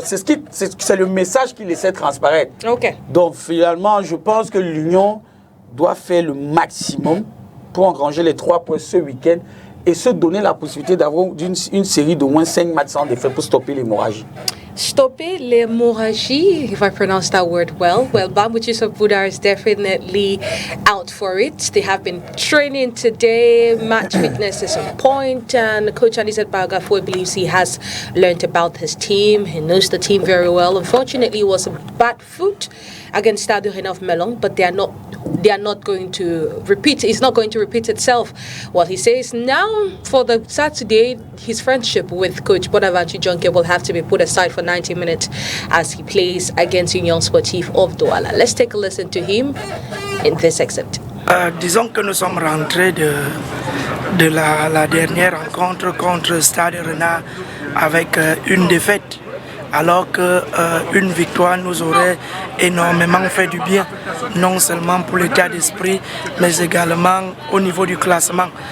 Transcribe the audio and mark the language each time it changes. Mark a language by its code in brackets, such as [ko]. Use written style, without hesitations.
[fr] C'est le message qu'il laissait transparaître. [en] Okay. [fr] Donc finalement, je pense que l'Union doit faire le maximum pour engranger les 3 points ce week-end et se donner la possibilité d'avoir une série d'au moins 5 matchs sans défaite pour stopper l'hémorragie. Stopper l'hémorragie, [en] if I pronounce that word well. Well, Bambuchis of Buddha is definitely out for it. They have been training today. Match fitness is on point, and Coach Anisette Bagafo believes he has learned about his team. He knows the team very well. Unfortunately, it was a bad foot against Stade Rennais of Melon, but they are not going to repeat. It's not going to repeat itself. What he says now for the Saturday, his friendship with Coach Bonaventure Jonke will have to be put aside for 90 minutes as he plays against Union Sportif of Douala. Let's take a listen to him in this excerpt. [fr] Disons que nous sommes rentrés de la dernière rencontre contre Stade Rennais avec une défaite, alors qu'une victoire nous aurait énormément fait du bien, non seulement pour l'état d'esprit, mais également au niveau du classement.